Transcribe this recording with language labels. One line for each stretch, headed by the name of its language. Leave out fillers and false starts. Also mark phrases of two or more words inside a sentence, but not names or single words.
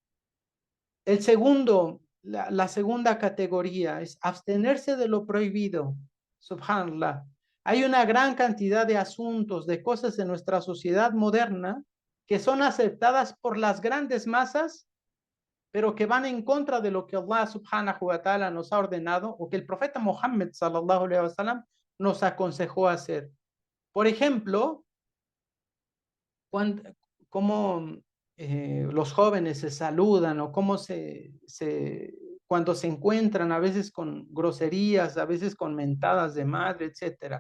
Spanish: El segundo, la segunda categoría es abstenerse de lo prohibido. Subhanallah. Hay una gran cantidad de asuntos, de cosas en nuestra sociedad moderna que son aceptadas por las grandes masas, pero que van en contra de lo que
Arabic: الله سبحانه وتعالى
Spanish: nos ha ordenado o que el profeta Muhammad
Arabic: صلى الله عليه وسلم
Spanish: nos aconsejó hacer. Por ejemplo, cuando, cómo los jóvenes se saludan o cómo cuando se encuentran a veces con groserías, a veces con mentadas de madre, etcétera.